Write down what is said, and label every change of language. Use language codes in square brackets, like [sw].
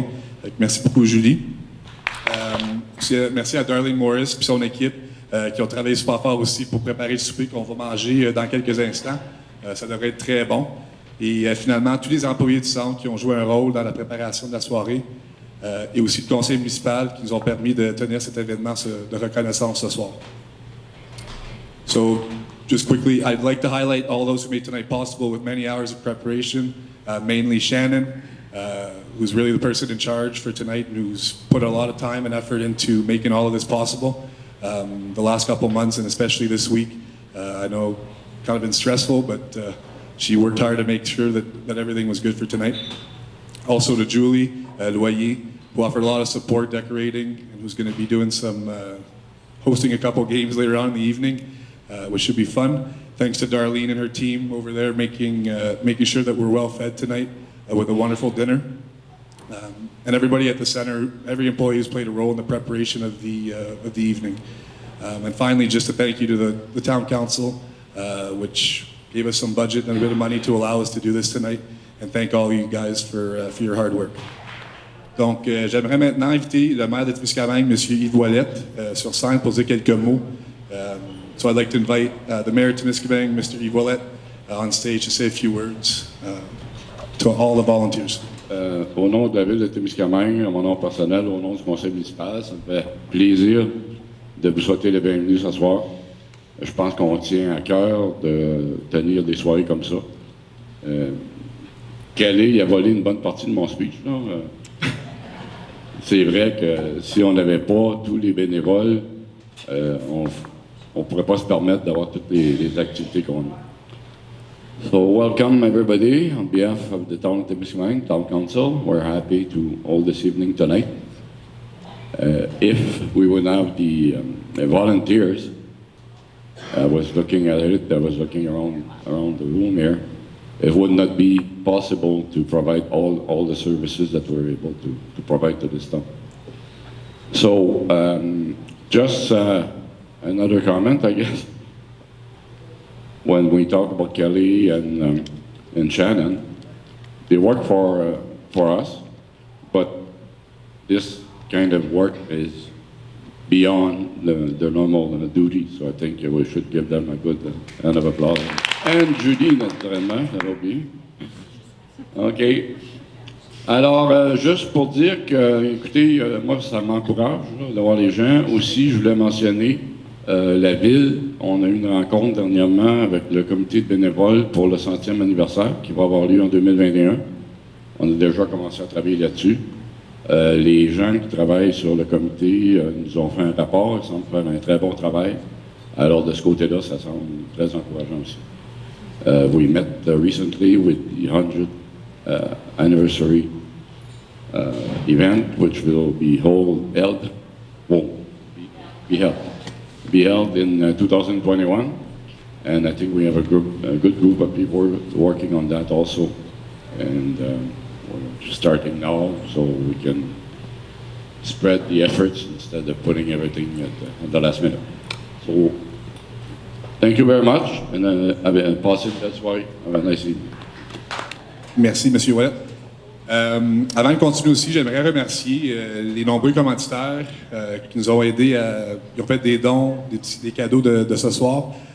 [fr] Donc, merci beaucoup, Julie. Merci à Darlene Morris et son équipe qui ont travaillé super fort aussi pour préparer le souper qu'on va manger dans quelques instants. Ça devrait être très bon. Et finalement, tous les employés du centre qui ont joué un rôle dans la préparation de la soirée et aussi le conseil municipal qui nous ont permis de tenir cet événement de reconnaissance ce soir. [en] So, just quickly, I'd like to highlight all those who made tonight possible with many hours of preparation, mainly Shannon, who's really the person in charge for tonight and who's put a lot of time and effort into making all of this possible. The last couple months and especially this week, I know kind of been stressful, but she worked hard to make sure that everything was good for tonight. Also to Julie Loyer, who offered a lot of support decorating and who's going to be doing some hosting a couple games later on in the evening, which should be fun. Thanks to Darlene and her team over there making sure that we're well fed tonight with a wonderful dinner. And everybody at the center, every employee who's played a role in the preparation of the evening. And finally, just a thank you to the town council, which gave us some budget and a bit of money to allow us to do this tonight. And thank all of you guys for your hard work. [fr] Donc, j'aimerais maintenant inviter le maire de Témiscamingue, M. Yves Ouellette, sur scène pour dire quelques mots. [en] So I'd like to invite the mayor of Témiscamingue, Mr. Yves Ouellette, on stage to say a few words to all the volunteers. [fr] Au nom de la ville de Témiscamingue, à mon nom personnel, au nom du conseil municipal, ça me fait plaisir de vous souhaiter la bienvenue ce soir. Je pense qu'on tient à cœur de tenir des soirées comme ça. Kelly a volé une bonne partie de mon speech. C'est vrai que si on n'avait pas tous les bénévoles, on ne pourrait pas se permettre d'avoir toutes les activités qu'on a. [en] So welcome everybody on behalf of the town of Témiscamingue Town Council. We're happy to hold this evening tonight. If we would have the volunteers, I was looking at it, I was looking around the room here, it would not be possible to provide all the services that we're able to provide to this town. So just another comment, I guess. When we talk about Kelly and Shannon, they work for us, but this kind of work is beyond their normal duty, so I think we should give them a good round of applause. And Judy, [fr] naturellement, j'avais oublié. [en] OK. [fr] Alors, juste pour dire que, écoutez, moi, ça m'encourage là, d'avoir les gens. Aussi, je voulais mentionner la ville. On a eu une rencontre dernièrement avec le comité de bénévoles pour le 100e anniversaire qui va avoir lieu en 2021. On a déjà commencé à travailler là-dessus. Les gens qui travaillent sur le comité nous ont fait un rapport. Ils semblent faire un très bon travail. Alors, de ce côté-là, ça semble très encourageant aussi. [en] We met recently with the 100th anniversary event, which will be held in 2021, and I think we have a good group of people working on that also, and we're starting now so we can spread the efforts instead of putting everything at the last minute. So, thank you very much, and pass it. That's why. Have a nice evening. [fr] Merci, M. Ouellet. Avant de continuer aussi, j'aimerais remercier les nombreux commanditaires qui nous ont aidés, qui ont fait des dons, des cadeaux de ce soir.